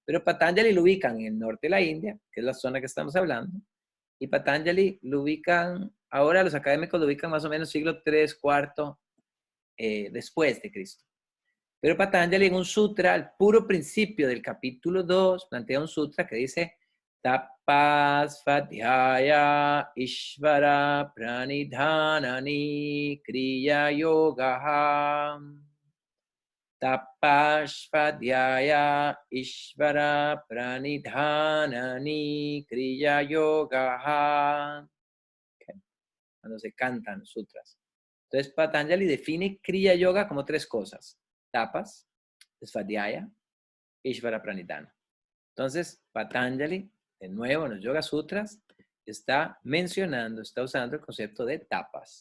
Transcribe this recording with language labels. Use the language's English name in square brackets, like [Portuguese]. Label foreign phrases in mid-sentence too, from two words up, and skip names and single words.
[Spanish] Pero Patanjali lo ubican en el norte de la India, que es la zona que estamos hablando, y Patanjali lo ubican, ahora los académicos lo ubican más o menos siglo 3, cuarto, después de Cristo. Pero Patanjali en un sutra, al puro principio del capítulo 2, plantea un sutra que dice [Sanskrit] तपः स्वाध्याय ईश्वर प्रणिधानानि क्रिया योगः. तपः स्वाध्याय ईश्वर प्रणिधानानि क्रिया योगः. [Spanish] Okay. Cuando se cantan los sutras. Entonces Patanjali define Kriya Yoga como 3 cosas. [Sanskrit] तपः, स्वाध्याय, ईश्वर प्रणिधान. [Spanish] Entonces, Patanjali, de nuevo en los Yoga Sutras, está mencionando, está usando el concepto de tapas.